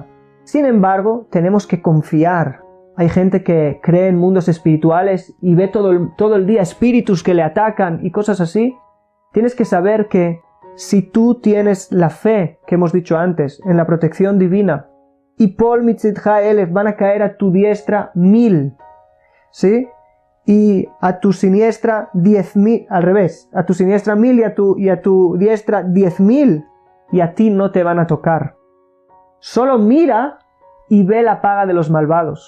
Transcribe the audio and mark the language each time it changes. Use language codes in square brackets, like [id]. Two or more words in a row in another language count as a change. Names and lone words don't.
[es] Sin embargo, tenemos que confiar. Hay gente que cree en mundos espirituales y ve todo el día espíritus que le atacan y cosas así. Tienes que saber que si tú tienes la fe, que hemos dicho antes, en la protección divina, y [he] Pol mitzitcha elef, [es] van a caer a tu diestra 1000, ¿sí? Y a tu siniestra 10.000, al revés, a tu siniestra 1000 y a tu diestra 10.000, y a ti no te van a tocar. Solo mira y ve la paga de los malvados.